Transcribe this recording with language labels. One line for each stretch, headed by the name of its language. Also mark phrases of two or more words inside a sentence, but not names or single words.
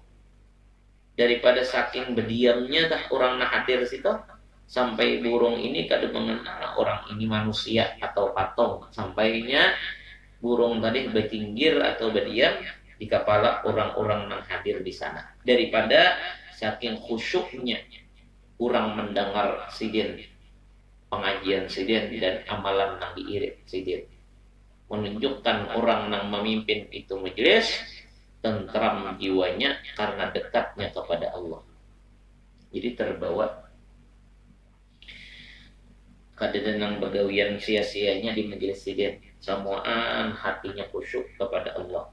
Indonesian: Daripada saking berdiamnya orang nak hadir situ, sampai burung ini kadang mengenal orang ini manusia atau patung. Sampainya burung tadi bertinggir atau berdiam di kepala orang-orang yang hadir di sana. Daripada saking khusyuknya orang mendengar sidin, pengajian sidin dan amalan yang diirit sidin. menunjukkan orang yang memimpin itu majelis tentram jiwanya karena dekatnya kepada Allah. Jadi terbawa kadedenang begawian sia-sianya di majelis sidin, samuan hatinya khusyuk kepada Allah.